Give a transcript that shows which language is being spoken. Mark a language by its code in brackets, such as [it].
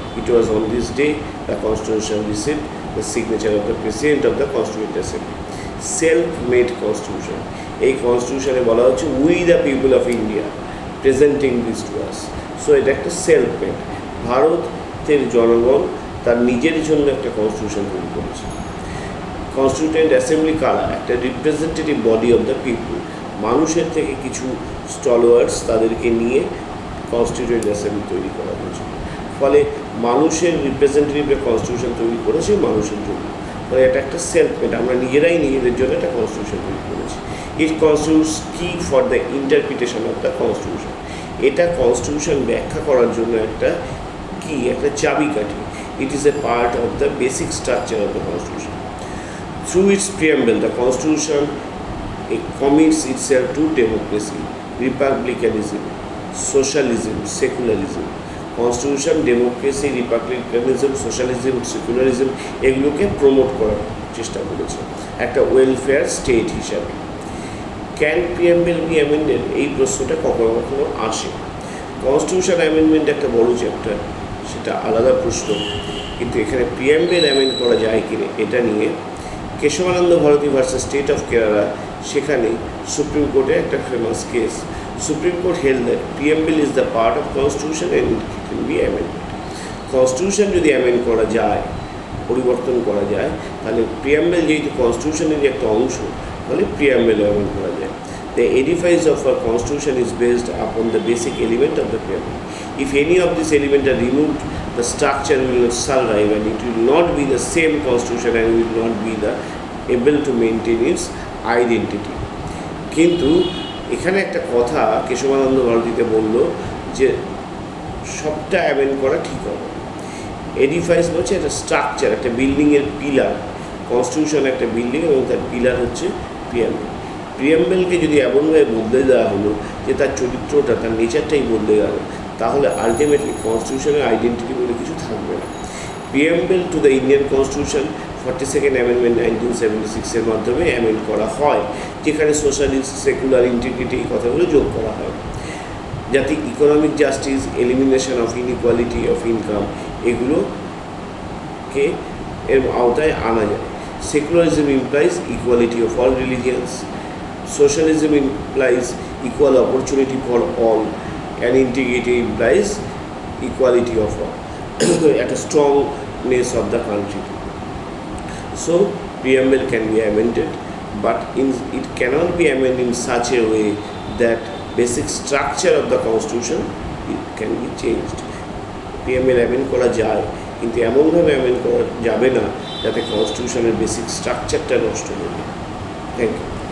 [en] It was on this day the Constitution received the signature of the President of the Constituent Assembly. Self-made Constitution. [bn] এই কনস্টিটিউশনে বলা হচ্ছে [en] We the people of India presenting this to us. [bn] So এটা একটা self made. ভারতের জনগণ তার নিজের জন্য একটা কনস্টিটিউশন তৈরি করেছে। কনস্টিটিউয়েন্ট অ্যাসেম্বলি কারা? একটা [en] Representative body of the people. [bn] মানুষের থেকে কিছু স্টলওয়ার্ডস তাদেরকে নিয়ে কনস্টিটিউয়েন্ট অ্যাসেম্বলি তৈরি করা হয়েছে। ফলে মানুষের রিপ্রেজেন্টেটিভরা কনস্টিটিউশন তৈরি করেছে মানুষের জন্য। ফলে এটা একটা সেলফ মেড, আমরা নিজেরাই নিজেদের জন্য একটা কনস্টিটিউশন তৈরি করেছি। [en] It constitutes key for the interpretation of the constitution. [bn] এটা কনস্টিটিউশন ব্যাখ্যা করার জন্য একটা কি, একটা চাবিকাঠি। [en] It is a part of the basic structure of the Constitution. Through its preamble, the Constitution commits itself to democracy, republicanism, socialism, secularism. [bn] Constitution democracy, রিপাবলিকানিজম, socialism, secularism এগুলোকে promote করার চেষ্টা করেছে একটা ওয়েলফেয়ার স্টেট হিসাবে। [en] can preamble be amended, [bn] এই প্রশ্নটা কখনো কখনো আসে। কনস্টিটিউশন অ্যামেন্ডমেন্ট একটা বড় চ্যাপ্টার, সেটা আলাদা প্রশ্ন, কিন্তু এখানে প্রিএমবেল অ্যামেন্ড করা যায় কিনা এটা নিয়ে Keshavananda Bharati versus state of Kerala, সেখানে সুপ্রিম কোর্টে একটা famous case. [en] Supreme Court held that preamble is the part of Constitution and it can be amended. [bn] Constitution যদি অ্যামেন্ড করা যায়, পরিবর্তন করা যায়, তাহলে প্রিয়াম্বেল যেহেতু কনস্টিটিউশনেরই একটা অংশ, তাহলে প্রিয়াম্বেল অ্যামেন্ড করা যায়। [en] The edifice of our Constitution is based upon the basic element of the preamble. If any of these elements are removed, the structure will not survive and it will not be the same Constitution and will not be able to maintain its identity. [bn] কিন্তু এখানে একটা কথা কেশবানন্দ ভারতীতে বলল যে সবটা amend করা ঠিক হবে। এডিফাইস হচ্ছে একটা স্ট্রাকচার, একটা বিল্ডিংয়ের পিলার। কনস্টিটিউশন একটা বিল্ডিং এবং তার পিলার হচ্ছে প্রিয়াম্বেল। প্রিয়াম্বেলকে যদি এমনভাবে বদলে দেওয়া হলো যে তার চরিত্রটা, তার নেচারটাই বদলে গেল, তাহলে আলটিমেটলি কনস্টিটিউশনের আইডেন্টিটি বলে কিছু থাকবে না। [en] preamble to the Indian constitution [bn] 42nd amendment 1976-এর মাধ্যমে অ্যামেন্ড করা হয়, যেখানে সোশ্যালিস্ট, সেকুলার, ইন্টিগ্রিটি এই কথাগুলো যোগ করা হয়, যাতে economic justice, [en] elimination of inequality of income [bn] এগুলোকে এর আওতায় আনা যায়। [en] Secularism implies equality of all religions, socialism implies equal opportunity for all, and integrity implies equality of all, একটা strongness of the country. So, preamble can be amended, but it cannot be amended in such a way that basic structure of the Constitution can be changed. [bn] Preamble amend করা যায়, কিন্তু এমনভাবে amend করা যাবে না যাতে কনস্টিটিউশনের basic স্ট্রাকচারটা নষ্ট হবে। [en] Thank you.